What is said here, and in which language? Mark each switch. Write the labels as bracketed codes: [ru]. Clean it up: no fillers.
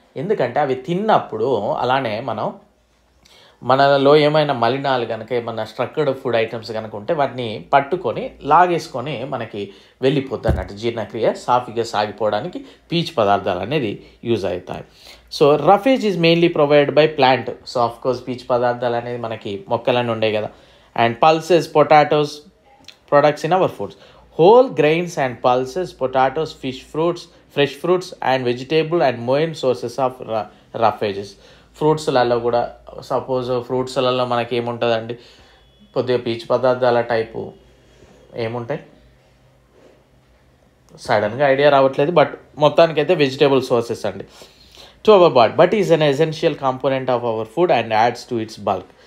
[te] ఎందుకంటే అవి తిన్నప్పుడు అలానే మనలో ఏమైనా మలినాలు కనుక ఏమైనా స్ట్రక్చర్డ్ ఫుడ్ ఐటమ్స్ కనుక ఉంటే వాటిని పట్టుకొని లాగేసుకొని మనకి వెళ్ళిపోద్ది అన్నట్టు. జీర్ణక్రియ సాఫీగా సాగిపోవడానికి పీచు పదార్థాలు అనేది యూజ్ అవుతాయి. So [en] Roughage is mainly provided by plant. [te] So of course పీచు పదార్థాలు అనేది మనకి మొక్కలన్నీ ఉండే కదా. [en] And pulses, potatoes products in our foods. Whole grains and pulses, potatoes, fish, fruits, fresh fruits and vegetable and main sources of roughages. [te] ఫ్రూట్స్లలో కూడా suppose ఫ్రూట్స్లలో మనకి ఏముంటుందండి, కొద్దిగా పీచు పదార్థాల టైపు ఏముంటాయి, సడన్గా ఐడియా రావట్లేదు, బట్ మొత్తానికైతే వెజిటేబుల్ సోర్సెస్ అండి [en] To our body. But is an essential component of our food and adds to its bulk.